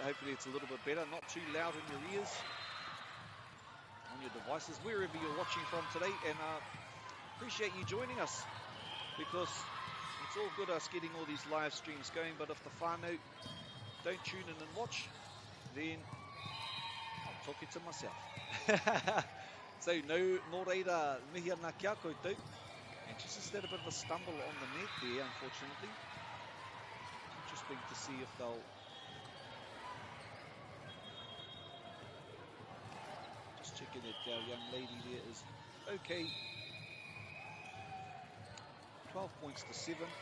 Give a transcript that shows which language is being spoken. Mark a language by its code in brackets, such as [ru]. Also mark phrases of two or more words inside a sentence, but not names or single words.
[en] Hopefully it's a little bit better, not too loud in your ears, on your devices, wherever you're watching from today. And appreciate you joining us, because it's all good us getting all these live streams going, but if the whānau don't tune in and watch, then I'm talking to myself. [mi] So no reira mihi ana kia koutou. [en] And just had a bit of a stumble on the net there, unfortunately. Interesting to see if they'll just checking that our young lady there is okay. 12 points to 7.